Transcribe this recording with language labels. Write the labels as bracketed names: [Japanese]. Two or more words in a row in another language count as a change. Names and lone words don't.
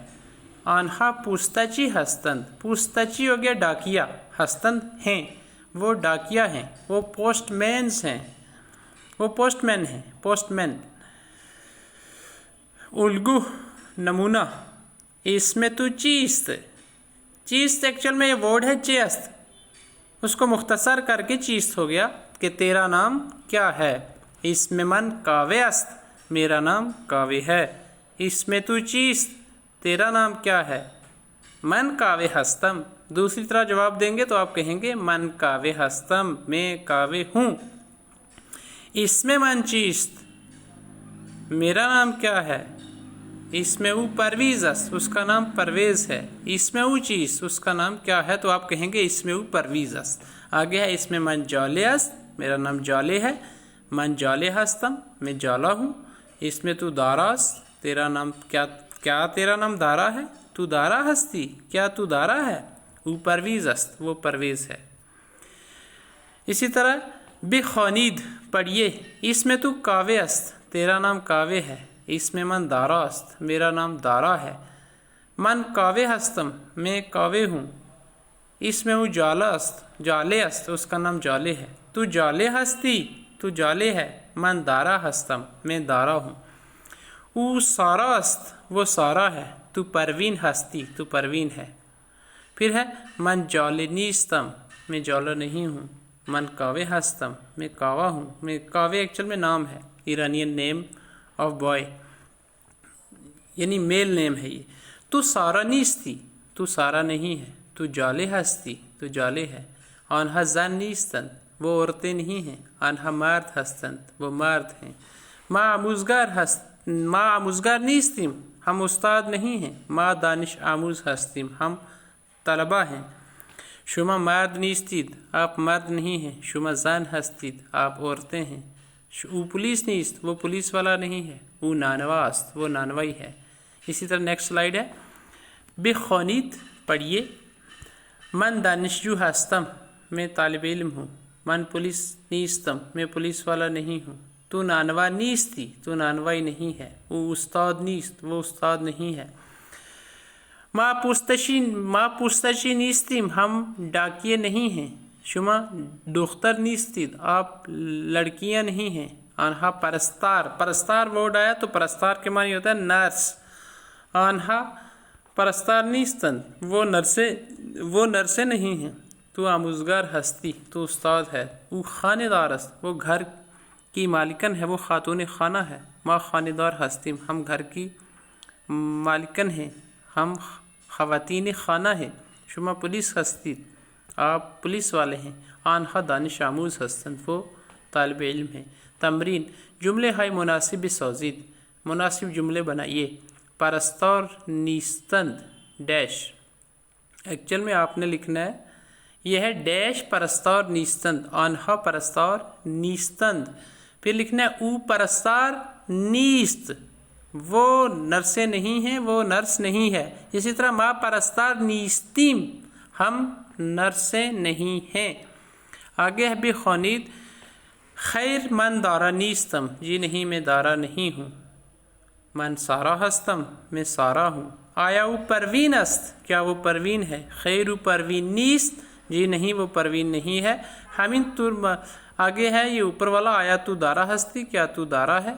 [Persian] آنہا پوستچی ہستند، [Urdu] پوستچی ہو گیا ڈاکیا، ہستند ہیں، وہ ڈاکیا ہیں، وہ پوسٹ مینس ہیں، وہ پوسٹ مین ہیں، پوسٹ مین۔ [Persian] الگو نمونہ، [Urdu] اس میں [Persian] تو چیست، [Urdu] چیست ایکچول میں یہ ورڈ ہے چیست، اس کو مختصر کر کے چیست ہو گیا کہ تیرا نام کیا ہے۔ اس میں [Persian] من کاوے است، [Urdu] میرا نام کاوے ہے۔ اس میں [Persian] تو چیست، [Urdu] تیرا نام کیا ہے؟ [Persian] من کاوے ہستم۔ [Urdu] دوسری طرح جواب دیں گے تو آپ کہیں گے [Persian] من کاوے ہستم، [Urdu] میں کاوے ہوں۔ اس میں [Persian] من چیست، [Urdu] میرا نام کیا ہے؟ اس میں [Persian] او پرویز است، [Urdu] اس کا نام پرویز ہے۔ اس میں [Persian] او چیز، [Urdu] اس کا نام کیا ہے؟ تو آپ کہیں گے اس میں [Persian] او پرویز است۔ [Urdu] آگے ہے اس میں [Persian] من جالے است، [Urdu] میرا نام جالے ہے۔ [Persian] من جالے ہستم، [Urdu] میں جالا ہوں۔ اس میں [Persian] تو دارا است، [Urdu] تیرا نام کیا تیرا نام دارا ہے؟ [Persian] تو دارا ہستی، [Urdu] کیا تو دارا ہے؟ [Persian] او پرویز است، [Urdu] وہ پرویز ہے۔ اسی طرح [Persian] بے خوانید [Urdu] پڑھیے، اس میں [Persian] تو کاوے است، [Urdu] تیرا نام کاوے ہے۔ اس میں [Persian] من دارا است، [Urdu] میرا نام دارا ہے۔ [Persian] من کاوے ہستم، [Urdu] میں کاوے ہوں۔ اس میں وہ [Persian] جالا است، جالے است، [Urdu] اس کا نام جالے ہے۔ [Persian] تو جالے ہستی، [Urdu] تو جالے ہے۔ [Persian] من دارا ہستم، [Urdu] میں دارا ہوں۔ [Persian] او سارا است، [Urdu] وہ سارا ہے۔ [Persian] تو پروین ہستی، [Urdu] تو پروین ہے۔ پھر ہے [Persian] من جالے نیستم، [Urdu] میں جالا نہیں ہوں۔ [Persian] من کاوے ہستم، [Urdu] میں کاوا ہوں۔ میں کاوے ایکچول میں نام ہے، [English] Iranian name of boy, [Urdu] یعنی [English] male name [Urdu] ہے یہ۔ [Persian] تو سارا نیستی، [Urdu] تو سارا نہیں ہے۔ [Persian] تو جالے ہستی، [Urdu] تو جالے ہے۔ [Persian] آنہا زن نیستند، [Urdu] وہ عورتیں نہیں ہیں۔ [Persian] آنہا مرد ہستند، [Urdu] وہ مرد ہیں۔ [Persian] ما آموزگار نیستیم [Urdu] ہم استاد نہیں ہیں. [Persian] ما دانش آموز هستیم [Urdu] ہم طلبہ ہیں. [Persian] شما مرد نیستید [Urdu] آپ مرد نہیں ہیں. [Persian] شما زن هستید [Urdu] آپ عورتیں ہیں. [Persian] او پولیس نیست [Urdu] وہ پولیس والا نہیں ہے. [Persian] او نانوا است [Urdu] وہ نانوائی ہے. اسی طرح [English] next slide [Urdu] ہے. بخوانید پڑھیے. [Persian] من دانشجو هستم [Urdu] میں طالب علم ہوں. [Persian] من پولیس نیستم [Urdu] میں پولیس والا نہیں ہوں. [Persian] تو نانوا نیستی [Urdu] تو نانوائی نہیں ہے. [Persian] او استاد نیست [Urdu] وہ استاد نہیں ہے. [Persian] ما پوستچی نیستیم [Urdu] ہم ڈاکیے نہیں ہیں. [Persian] شما دختر نیستید [Urdu] آپ لڑکیاں نہیں ہیں. [Persian] آنہا پرستار [Urdu] ورڈ آیا تو پرستار کے معنی ہوتا ہے نرس. [Persian] آنہا پرستار نیستند [Urdu] وہ نرسیں نہیں ہیں. [Persian] تو آموزگار ہستی [Urdu] تو استاد ہے. [Persian] او خانہ دار است [Urdu] وہ گھر کی مالکن ہے وہ خاتون خانہ ہے. [Persian] ما خانہ دار ہستیم [Urdu] ہم گھر کی مالکن ہیں ہم خواتین خانہ ہیں. [Persian] شما پولیس ہستید [Urdu] آپ پولیس والے ہیں. [Persian] آنہا دانش آموز ہستند [Urdu] وہ طالب علم ہیں. [Persian] تمرین جملے های مناسب سازید. [Urdu] مناسب جملے بنائیے. [Persian] پرستار نیستند [Urdu] ڈیش. ایکچوئل میں آپ نے لکھنا ہے یہ ہے ڈیش [Persian] پرستار نیستند. آنہا پرستار نیستند. [Urdu] پھر لکھنا ہے [Persian] او پرستار نیست [Urdu] وہ نرسیں نہیں ہیں وہ نرس نہیں ہے. اسی طرح [Persian] ما پرستار نیستیم [Urdu] ہم نرسیں نہیں ہیں. آگے ہے بخوانید. [Persian] خیر من دارا نیستم [Urdu] جی نہیں میں دارا نہیں ہوں. [Persian] من سارا ہستم [Urdu] میں سارا ہوں. [Persian] آیا وہ پروین است [Urdu] کیا وہ پروین ہے. [Persian] خیر وہ پروین نیست [Urdu] جی نہیں وہ پروین نہیں ہے. ہمین طور آگے ہے یہ اوپر والا. [Persian] آیا تو دارا ہستی [Urdu] کیا تو دارا ہے.